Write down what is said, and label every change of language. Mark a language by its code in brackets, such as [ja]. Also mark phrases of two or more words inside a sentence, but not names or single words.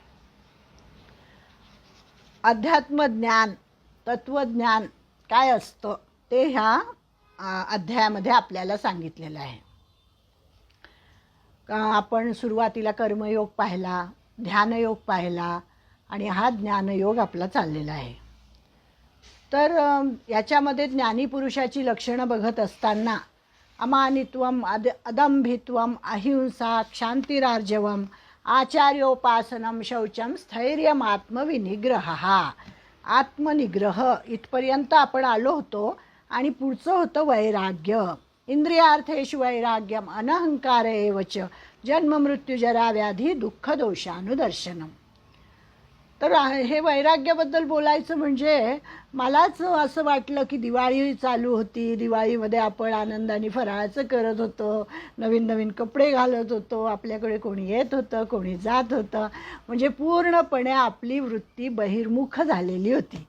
[mr] अध्यात्मज्ञान तत्वज्ञान काय असतं ते ह्या अध्यायामध्ये आपल्याला सांगितलेलं आहे। आपण सुरुवातीला कर्मयोग पाहिला, ध्यानयोग पाहिला आणि हा ज्ञानयोग आपला चाललेला आहे। तर याच्यामध्ये ज्ञानी पुरुषाची लक्षणं बघत असताना [sa] अमानित्वम अदंभित्वम अहिंसा क्षांतिरार्जवम आचार्योपासनं शौचं स्थैर्यमात्मविनिग्रहः। [mr] आत्मनिग्रह इथपर्यंत आपण आलो होतो आणि पुढचं होतं वैराग्य। [sa] इंद्रियार्थेषु वैराग्यम अनहंकार एव च जन्म मृत्युजरा व्याधी दुःखदोषानुदर्शनम्। [mr] तर हे वैराग्याबद्दल बोलायचं म्हणजे मलाच असं वाटलं की दिवाळी चालू होती, दिवाळीमध्ये आपण आनंदाने फराळाचं करत होतो, नवीन नवीन कपडे घालत होतो, आपल्याकडे कोणी येत होतं कोणी जात होतं, म्हणजे पूर्णपणे आपली वृत्ती बहिर्मुख झालेली होती।